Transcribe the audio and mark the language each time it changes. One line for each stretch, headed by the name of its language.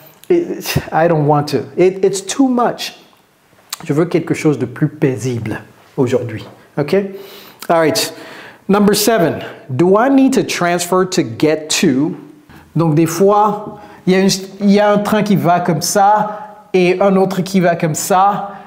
English: I don't want to. It's too much.
French: Je veux quelque chose de plus paisible aujourd'hui.
English: OK? All right. Number 7. Do I need to transfer to get to?
French: Donc, des fois, il y a un train qui va comme ça et un autre qui va comme ça.